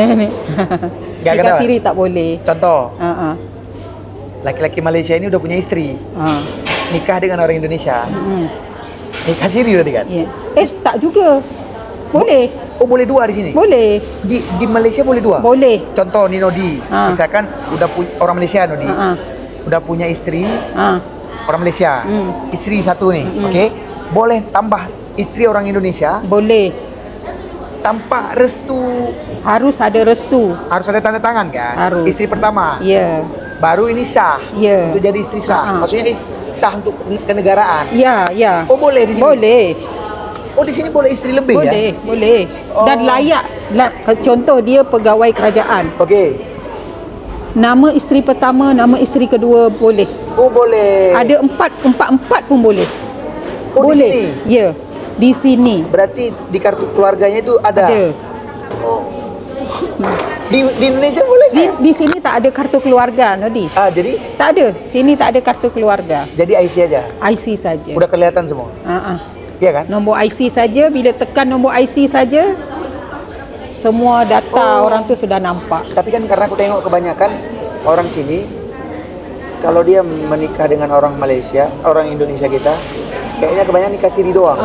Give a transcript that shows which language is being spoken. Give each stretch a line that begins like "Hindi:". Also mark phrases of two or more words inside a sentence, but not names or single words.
Malay: Nikah siri tak boleh. Contoh.
Indonesian: Laki-laki Malaysia ini udah punya istri. Nikah dengan orang Indonesia. Nikah siri berarti kan?
Malay: Tak juga. Boleh.
Indonesian: Boleh dua di sini?
Malay: Boleh.
Indonesian: Di Malaysia boleh dua?
Malay: Boleh. Contoh ni Nodi. Misalkan udah orang Malaysia Nodi. Udah punya istri. Orang Malaysia. Istri satu nih, okey?
Indonesian: Boleh tambah istri orang Indonesia?
Malay: Boleh.
Indonesian: Tanpa restu.
Malay: Harus ada restu.
Indonesian: Harus ada tanda tangan kan?
Malay: Harus. Istri pertama. Baru ini sah. Untuk jadi istri sah. Maksudnya sah untuk kenegaraan.
Indonesian: Oh boleh di sini?
Malay: Boleh.
Indonesian: Oh di sini boleh istri lebih ya?
Malay: Boleh. Dan layak. Contoh dia pegawai kerajaan. Okey. Nama isteri pertama, nama isteri kedua boleh. Oh boleh. Ada empat pun boleh. Boleh. Di sini? Ya. Di sini.
Indonesian: Berarti di kartu keluarganya itu ada?
Malay: Ada.
Indonesian: Oh. Di Indonesia boleh kan?
Malay: Di sini tak ada kartu keluarga, Nodi. Jadi? Tak ada. Sini tak ada kartu keluarga.
Indonesian: Jadi IC aja?
Malay: IC saja.
Indonesian: Udah kelihatan semua? Iya kan?
Malay: Nombor IC saja, bila tekan nombor IC saja, semua data orang tu sudah nampak.
Indonesian: Tapi kan karena aku tengok kebanyakan orang sini, kalau dia menikah dengan orang Malaysia, orang Indonesia kita, kayaknya kebanyakan nikah siri doang.